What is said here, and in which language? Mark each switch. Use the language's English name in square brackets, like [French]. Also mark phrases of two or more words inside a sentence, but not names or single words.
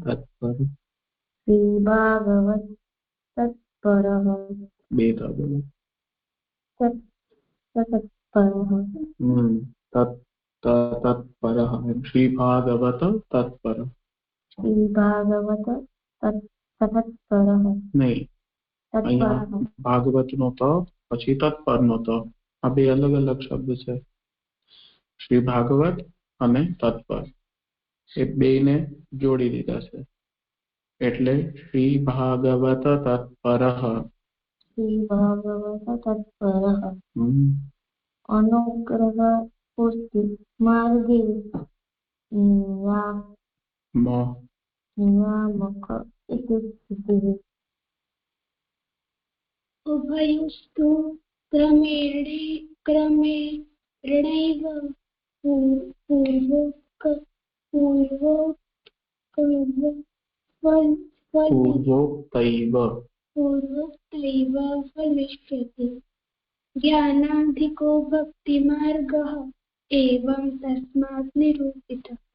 [Sanskrit] तत्परः तत्परः तत्पर श्री भागवत तत्पर श्रीभागवत तत्परः [Gujarati] नहीं અહીંયા ભાગવત નો ત પછી તત્પર નો ત આ બે અલગ અલગ શબ્દ છે શ્રી ભાગવત અને તત્પર એ બેને જોડી દીધા છે એટલે શ્રી ભાગવત તત્પરઃ [Sanskrit] श्रीभागवत तत्परः अनुग्रह पुष्टि मार्गे नियामक इति स्थितिः उभयोस्तु क्रमेणैव पूर्वोक्तैव फलिष्यति ज्ञानाधिको भक्तिमार्गः एवं तस्मात् निरूपितः